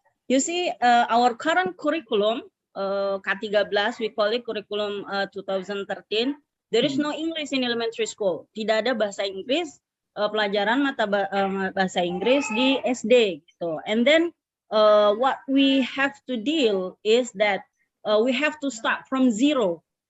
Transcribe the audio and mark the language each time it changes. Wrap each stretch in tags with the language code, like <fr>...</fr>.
<en>You see, our current curriculum, K13, we call it curriculum 2013. There is no English in elementary school.</en> <id>Tidak ada bahasa Inggris, pelajaran bahasa Inggris di SD. Gitu.</id> <en>And then what we have to deal is that we have to start from zero.</en>